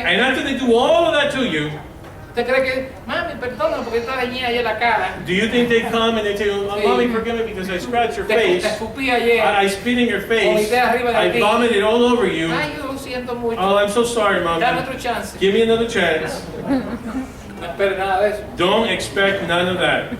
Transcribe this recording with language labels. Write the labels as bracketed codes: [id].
[en] And after they do all of that to you, [es] cree que, mami, perdóname porque está dañada ayer la cara. [en] do you think they come and they tell you, oh, Mommy, forgive me because I scratched your [es] Te [en] face. [es] escupí ayer. [en] I spit in your face. I vomited all over you. [es] Ay, yo lo siento mucho. [en] Oh, I'm so sorry, Mommy. [es] Dame otro chance. [en] Give me another chance. [es] No espere nada de eso. [en] Don't expect none of that.